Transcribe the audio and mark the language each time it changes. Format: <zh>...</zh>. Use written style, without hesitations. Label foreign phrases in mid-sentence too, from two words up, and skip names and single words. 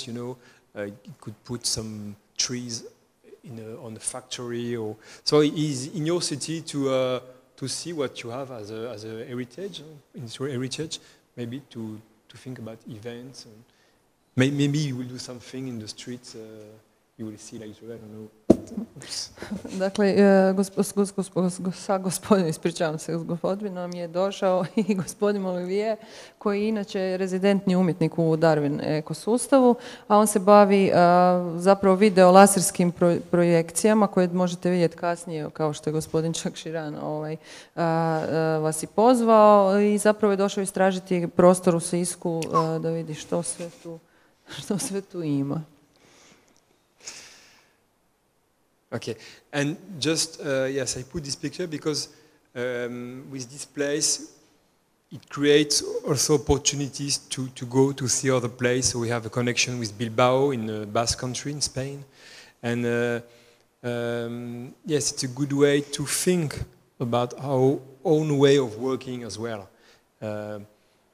<en>You know, he could put some trees on a factory, or so he's in your city to see what you have as a heritage, industrial heritage. Maybe to think about events, and maybe you will do something in the streets. You will see later. I don't know.</en> <hr>Dakle, ispričavam se, gospodin nam je došao i gospodin Olivier, koji je inače rezidentni umjetnik u Darwin ekosustavu, a on se bavi zapravo video laserskim projekcijama koje možete vidjeti kasnije, kao što je gospodin Čakširan vas i pozvao, i zapravo je došao istražiti prostor u Sisku da vidi što sve tu ima.</hr> <en>Okay, and just yes, I put this picture because with this place, it creates also opportunities to go to see other places. So we have a connection with Bilbao in the Basque Country in Spain, and yes, it's a good way to think about our own way of working as well.</en>